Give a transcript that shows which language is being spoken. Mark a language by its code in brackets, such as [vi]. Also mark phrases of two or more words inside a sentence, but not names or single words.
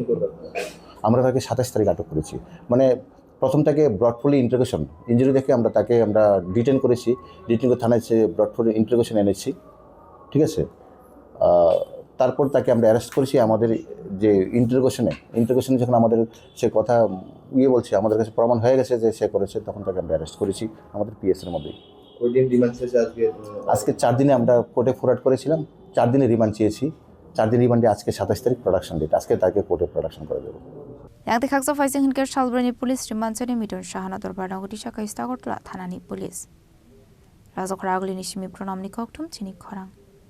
[bn] আমরা তাকে 27 তারিখ আটক করেছি মানে প্রথম তাকে [en] broadfully interrogation injury [bn] দেখে তাকে আমরা ডিটেন করেছি ডিটেন করে থানায় [en] broadfully interrogation [bn] এনেছি ঠিক আছে তারপর তাকে আমরা অ্যারেস্ট করেছি আমাদের যে ইন্টারোগেশনে যখন আমাদের সে কথা বলছে আমাদের কাছে প্রমাণ হয়ে গেছে যে সে করেছে তখন তাকে আমরা অ্যারেস্ট করেছি আমাদের পিএসের মধ্যেই আজকে 4 দিনে আমরা কোর্টে ফরওয়ার্ড করেছিলাম 4 দিনে রিমান্ড চেয়েছি 4 দিন রিমান্ডে আজকে 27 তারিখ [en] production date [bn] আজকে তাকে কোর্টে প্রোডাকশন করে দেবো [trp] Yang dikaksa Faisal Hinkar Shalbrani Police Rimansani Miton Shahana Darbar Nagudi Shaka Istagotla Thanani Police Razok Ragli Nishimi Pronamni Koktum Chini Khorang